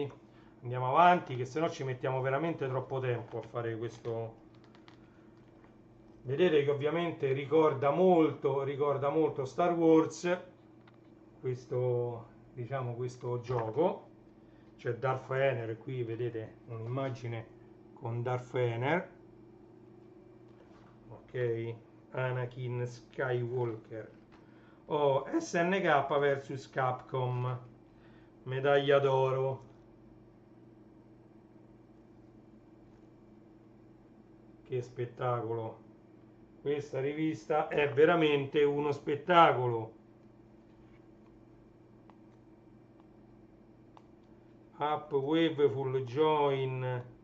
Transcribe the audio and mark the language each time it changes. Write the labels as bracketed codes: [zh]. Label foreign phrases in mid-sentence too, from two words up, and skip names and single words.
[it] Andiamo avanti che se no ci mettiamo veramente troppo tempo a fare questo. Vedete che ovviamente ricorda molto Star Wars questo, diciamo, questo gioco. C'è Darth Vader, qui vedete un'immagine con Darth Vader, ok? Anakin Skywalker. SNK vs Capcom, medaglia d'oro. Che spettacolo! Questa rivista è veramente uno spettacolo. Up Waveful Join.